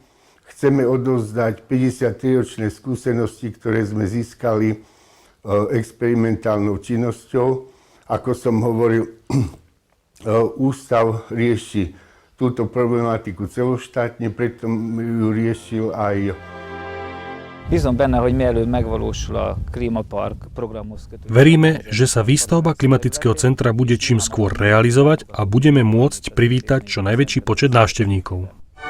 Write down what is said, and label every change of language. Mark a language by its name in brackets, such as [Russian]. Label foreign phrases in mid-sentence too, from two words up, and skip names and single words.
[Slovak] Chceme odovzdať 53-ročné skúsenosti, ktoré sme získali experimentálnou činnosťou. Ako som hovoril, ústav rieši túto problematiku celoštátne, preto ju riešil aj. [Hungarian] Bízom benne, hogy mielőtt megvalósul a klímapark programhoz kötődő. [Slovak] Veríme, že sa výstavba klimatického centra bude čím skôr realizovať a budeme môcť privítať čo najväčší počet návštevníkov.